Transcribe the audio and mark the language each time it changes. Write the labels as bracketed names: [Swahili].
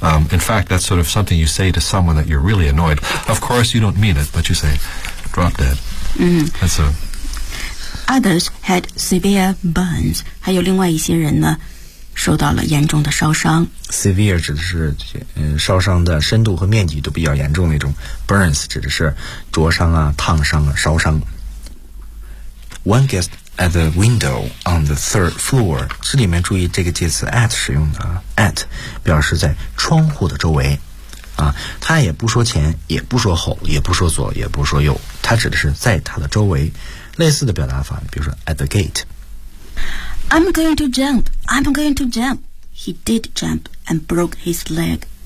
[English] In fact, that's sort of something you say to someone that you're really annoyed. Of course, you don't mean it, but you say, drop dead. Mm-hmm. That's a... Others had severe burns. [Chinese] 还有另外一些人呢受到了严重的烧伤。 Severe 指的是烧伤的深度和面积都比较严重那种。 Burns 指的是灼伤啊、烫伤啊、烧伤。 [English] One guest at the window on the third floor. [Chinese] 这里面注意这个介词 at 使用的 at 表示在窗户的周围。啊，他也不说前，也不说后，也不说左，也不说右，他指的是在他的周围。类似的表达法，比如说 at the gate。 [English] I'm going to jump. I'm going to jump. He did jump and broke his leg.